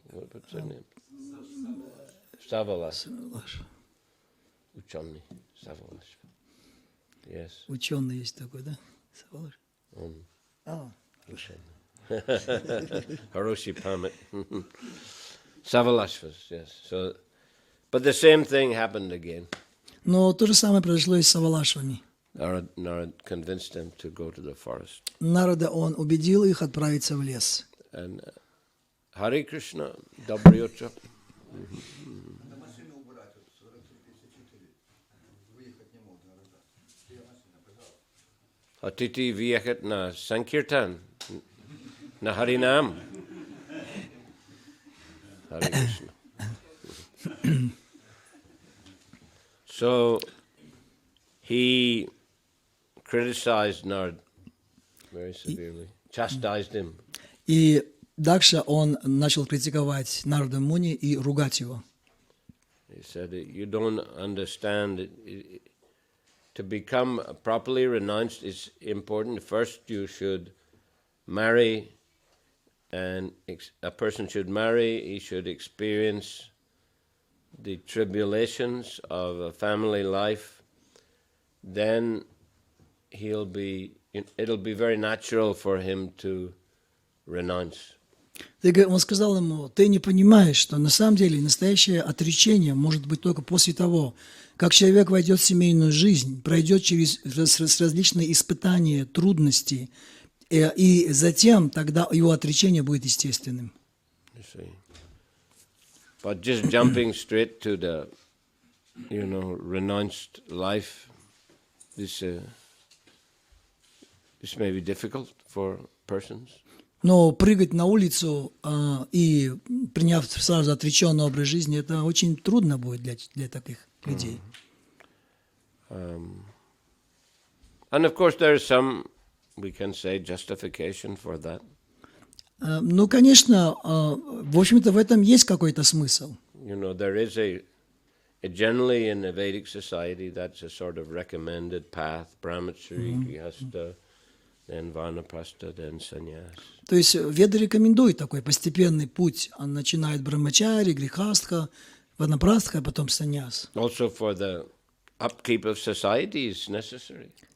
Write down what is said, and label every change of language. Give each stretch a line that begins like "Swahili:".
English: What's their name? Savalas. Ученый. Savalas. Yes.
Russian: Ученый есть такой, да? Савалаш. Haroshi Pamit. Savalashvas, yes.
English: So, but the same thing happened again.
Russian: Но то же самое произошло и с Савалашвами.
English: Narad convinced them to go to the forest.
Russian: Нарада он убедил их отправиться в лес.
English: And Hare Krishna,
Russian: Добрый утро. Хотите въехать на Санкиртан, на Харинам?
English: Hare Krishna. So he criticized Narad very severely, chastised him.
Russian: И Дакша он начал критиковать Нарада Муни и ругать его.
English: He said, "You don't understand. To become properly renounced is important. First, you should marry, and a person should marry. He should experience the tribulations of a family life. Then it'll be very natural for him to renounce."
Russian: Он сказал ему, ты не понимаешь, что на самом деле настоящее отречение может быть только после того, как человек войдет в семейную жизнь, пройдет через различные испытания, трудности, и затем тогда его отречение будет естественным.
English: But just jumping straight to the, renounced life, this may be difficult for persons.
Russian: Но прыгать на улицу и приняв сразу отреченный образ жизни, это очень трудно будет для таких людей.
English: And of course there is some, we can say, justification for that.
Russian: Ну, конечно, в общем-то, в этом есть какой-то смысл.
English: You know, there is generally in the Vedic society, that's a sort of recommended path: brahmachari, grihastha, then vanaprastha, then sannyas.
Russian: То есть Веды рекомендуют такой постепенный путь. Он начинает брамачари, грихастха, ванапрастха, а потом саньяс.
English: Also for the upkeep of society is necessary.